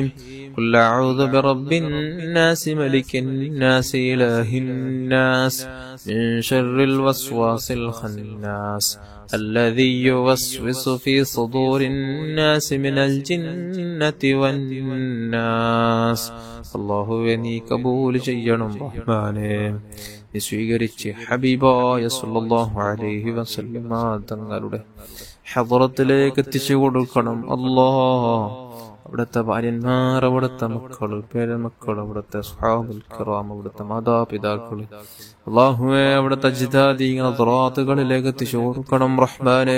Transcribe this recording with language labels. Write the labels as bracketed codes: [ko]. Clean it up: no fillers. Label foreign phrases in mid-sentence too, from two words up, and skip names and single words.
[ar] قل أعوذ برب الناس ملك الناس إله الناس من شر الوسواس الخناس الذي يوسوس في صدور الناس من الجنة والناس. [ml] അല്ലാഹുവേ നീ കബൂൽ ചെയ്യണം റഹ്മാനേ. നീ സ്വീകരിച്ച് ഹബീബായ [ar] صلى الله عليه وسلم [ml] തങ്ങളുടെ ഹദ്റത്തിലേക്ക് എത്തിച്ചു കൊടുക്കണം അല്ലാഹ്. അവിടുത്തെ ഭാര്യന്മാർ, അവിടുത്തെ മക്കൾ, പേരമക്കൾ, അവിടുത്തെ [ar] الصحابة الكرام, [ml] അവിടുത്തെ മാതാപിതാക്കൾ അല്ലാഹുവേ അവിടുത്തെ ജിദാദികൾ ദറാത്തുകളിലേക്ക് എത്തിച്ചു കൊടുക്കണം റഹ്മാനേ.